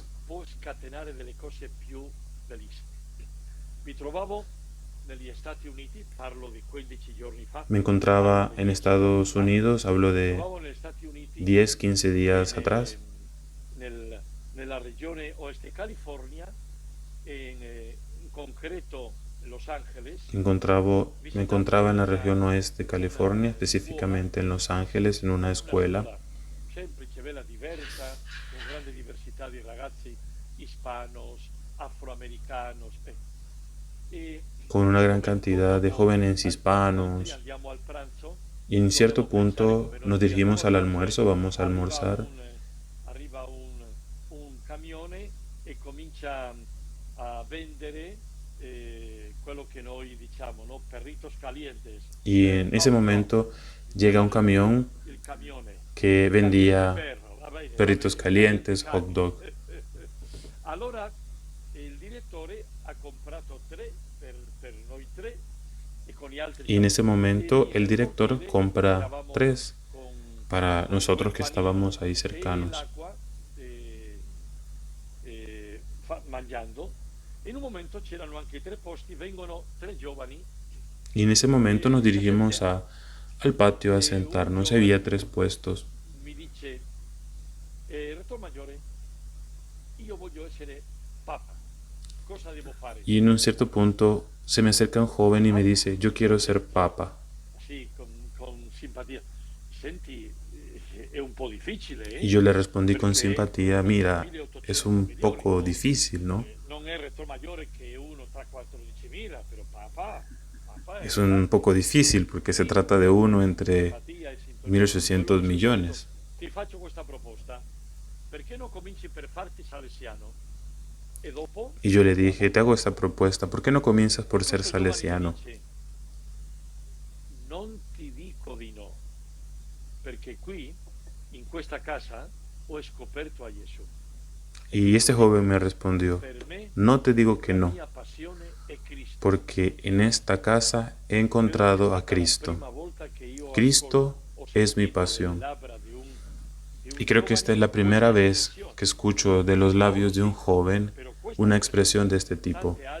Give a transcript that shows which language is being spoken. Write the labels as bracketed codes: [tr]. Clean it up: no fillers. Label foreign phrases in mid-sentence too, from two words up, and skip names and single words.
[it] Può scatenare delle cose più bellissime. Mi trovavo negli Stati Uniti, parlo di 15 giorni fa. [es] Me encontraba en Estados Unidos, hablo de 10, 15 días atrás. [it] Nella regione oeste California, in concreto Los Ángeles. [es] Me encontraba en la región oeste de California, específicamente en Los Ángeles, en una escuela. [it] Semplice, bella, diversa, con grande diversità di ragazzi [es] hispanos, afroamericanos. Con una gran cantidad de jóvenes hispanos. Y en cierto punto nos dirigimos al almuerzo, vamos a almorzar. [it] Arriva un camione e comincia a vendere quello che noi diciamo, no? [es] Perritos calientes. Y en ese momento llega un camión que vendía perritos calientes, [en] hot dog. [it] Allora il direttore ha comprato 3 per noi 3 e con gli altri. [es] Y en ese momento el director compra 3 para nosotros que estábamos ahí cercanos. [it] Mangiando. In un momento c'erano anche 3 posti, vengono 3 giovani. [es] Y en ese momento nos dirigimos al patio a sentarnos. Había 3 puestos. [it] Mi dice, Rettor Maggiore, io voglio essere papa. Cosa devo fare? [es] Y en un cierto punto se me acerca un joven y me dice, yo quiero ser papa. Sí, con simpatía. [it] Senti, è un po' difficile, ¿eh? [es] Y yo le respondí con simpatía, mira, es un poco difícil, ¿no? [it] Non è Rettor Maggiore che uno tra 14.000, [es] pero papa es un poco difícil porque se trata de uno entre 1.800 millones. [it] Ti faccio questa proposta. Perché non cominci per farti salesiano? E dopo? [es] Y yo le dije, te hago esta propuesta, ¿por qué no comienzas por ser salesiano? [it] Non ti dico di no, perché qui, in questa casa, ho scoperto a Gesù. [es] Y este joven me respondió, no te digo que no, porque en esta casa he encontrado a Cristo. Cristo es mi pasión. Y creo que esta es la primera vez que escucho de los labios de un joven una expresión de este tipo.